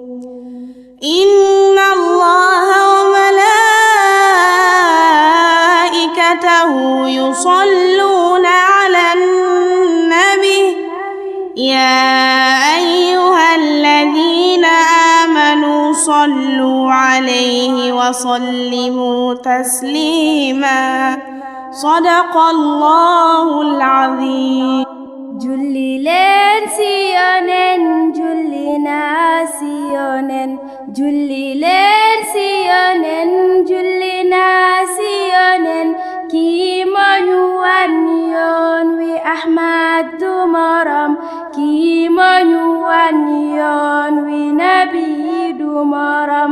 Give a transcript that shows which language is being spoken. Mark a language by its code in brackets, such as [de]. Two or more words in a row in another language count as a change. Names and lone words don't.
[ar] إن الله وملائكته يصلون على النبي يا أيها الذين آمنوا صلوا عليه وسلموا تسليما. صدق الله العظيم. [wo] julli leen ci Yonent julli naa ci Yonent julli leen ci Yonent julli naa ci Yonent kii moo ñu wan yoon wi Ahmad du morom kii moo ñu wan yoon wi Nabi du morom.